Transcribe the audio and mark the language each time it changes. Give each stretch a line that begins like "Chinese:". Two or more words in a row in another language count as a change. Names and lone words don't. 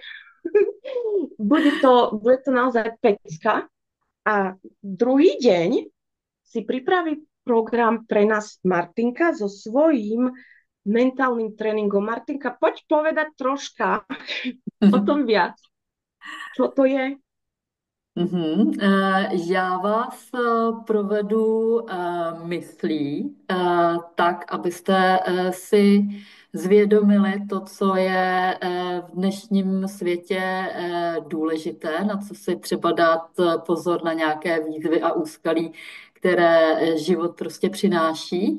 Slovak: bude to naozaj pecka. A druhý deň si pripraví program pre nás Martinka so svojím mentálnym tréningom. Martinka, poď povedať troška o tom viac. Čo to je? Mhm.
Czech: Já vás provedu myslí tak, abyste si zvědomili to, co je v dnešním světě důležité, na co si třeba dát pozor na nějaké výzvy a úskalí, které život prostě přináší.